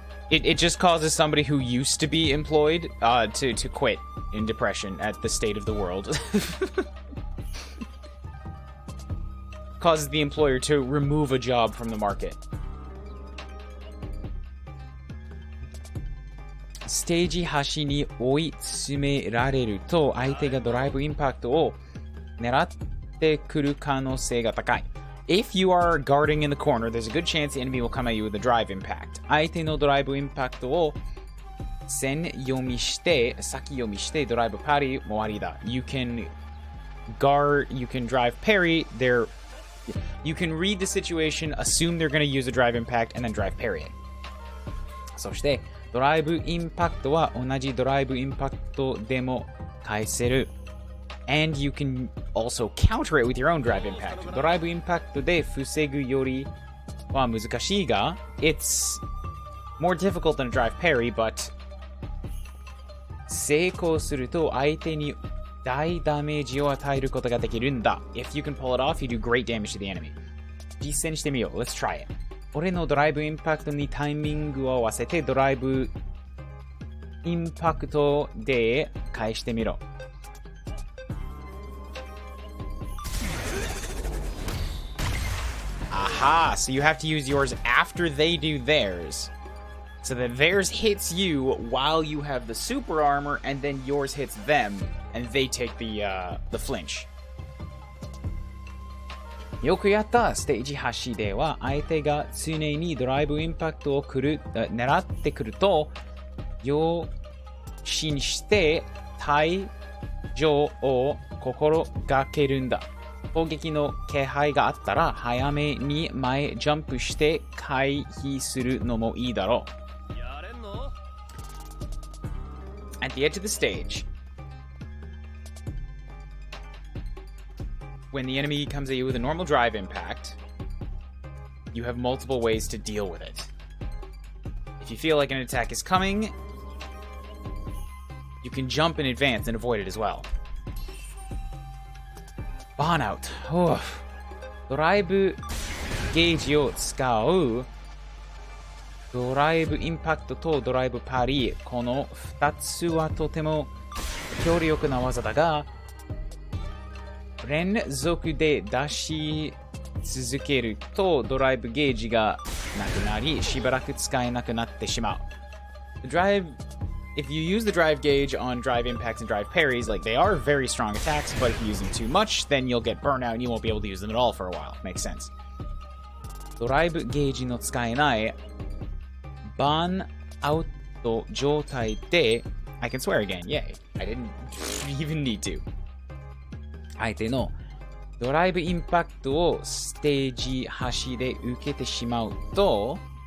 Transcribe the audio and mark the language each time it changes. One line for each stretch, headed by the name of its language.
English: It just causes somebody who used to be employed to quit in depression at the state of the world. Causes the employer to remove a job from the market.
Japanese: ステージ端に追い詰められると相手がドライブインパクトを狙ってくる可能性が高い。
English: If you are guarding in the corner, there's a good chance the enemy will come at you with a drive impact.
Japanese: 相手のドライブインパクトを先読みしてドライブパリもありだ。
English: You can guard, you can drive parry, you can read the situation, assume they're going to use a drive impact, and then drive parry it.
Japanese: そしてドライブインパクトは同じドライブインパクトでも返せる。
English: And you can also counter it with your own drive impact.
Japanese: ドライブインパクトで防ぐよりは難しいが
English: It's more difficult than a drive parry, but
Japanese: 成功すると相手に大ダメージを与えることができるんだ。
English: If you can pull it off, you do great damage to the enemy.
Japanese: 実践してみよう。
English: Let's try it.
Japanese: 俺のドライブインパクトにタイミングを合わせてドライブインパクトで返してみろ。 Aha!
English: So you have to use yours after they do theirs. So that theirs hits you while you have the super armor, and then yours hits them, and they take the flinch.
Japanese: よくやった。ステージ端では相手が常にドライブインパクトを狙ってくると、要心して退場を心がけるんだ。攻撃の気配があったら早めに前ジャンプして回避するのもいいだろう。
English: At the edge of the stage, when the enemy comes at you with a normal drive impact, you have multiple ways to deal with it. If you feel like an attack is coming, you can jump in advance and avoid it as well. Burnout.
Japanese: ドライブゲージを使うドライブインパクトとドライブパリ、この2つはとても強力な技だが、連続で出し続けるとドライブゲージがなくなり、しばらく使えなくなってしまう。
English: If you use the drive gauge on drive impacts and drive parries, like they are very strong attacks, but if you use them too much, then you'll get burnout and you won't be able to use them at all for a while. Makes sense.
Japanese: ドライブゲージの使えないバーンアウト状態で
English: I can swear again. Yay. I didn't even need to.
Japanese: 相手のドライブインパクトをステージ端で受けてしまうと